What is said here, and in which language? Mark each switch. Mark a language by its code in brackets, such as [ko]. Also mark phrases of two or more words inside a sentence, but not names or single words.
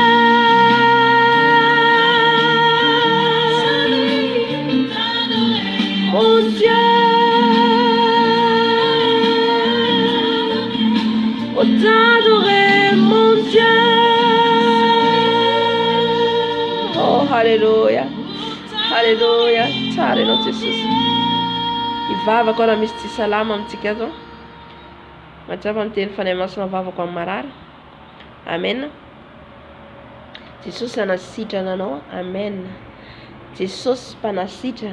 [fr] Mon Dieu, pour t'adorer mon Dieu. Oh, Alléluia, Alléluia, [mg] tsara ianao Jesosy. Ivavako raha misy tsy salama amintsika ato. Mahatsapa miteny fanahy masina vavako amin'ny marary. Amen. Jesosy anasitrana anao. Amen. Jesosy mpanasitrana.